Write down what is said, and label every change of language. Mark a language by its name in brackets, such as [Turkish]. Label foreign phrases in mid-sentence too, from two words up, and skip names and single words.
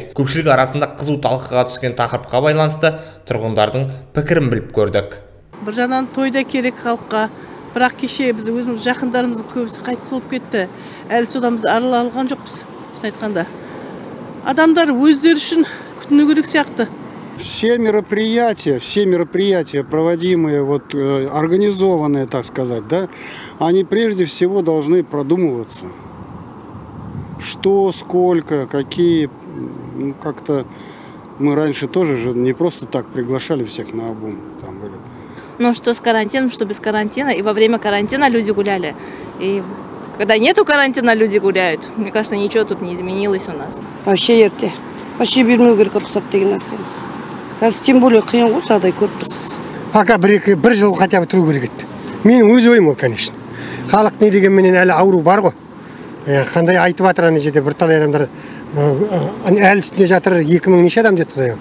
[Kazakh] Көпшілік арасында қызу талқыға түскен тақырыпқа байланысты тұрғындардың пікірін біліп көрдік. Бір жағынан тойда керек халыққа, бірақ кеше біз өзіміз жақындарымыздың көбісі қайтыс болып кетті. Әлі содан біз арыла алған жоқпыз, айтқанда. Адамдар өздері үшін күтіну керек сияқты. [Russian] Все мероприятия, проводимые, организованные, так сказать, да, они прежде всего должны продумываться. Что, сколько, какие, как-то мы раньше тоже же не просто так приглашали всех на обум. Ну, что с карантином, что без карантина, и во время карантина люди гуляли, и когда нету карантина, люди гуляют. Мне кажется, ничего тут не изменилось у нас. [Kazakh] Вообще ерте. Вообще бермеу керек рұқсат деген нәрсені. Қазір [Russian] тем более [Kazakh] қиын ғой, жағдай көріп тұрсыз. Пока бір жыл [Russian] хотя бы [Kazakh] тұру керек еді. Менің өз ойым ол, конечно. Халық не дегенменен әлі ауру бар ғой. Қандай айтып жатыр ана жерде бірталай адамдар әлі үстінде жатыр, 2000 неше адам деді Құдай.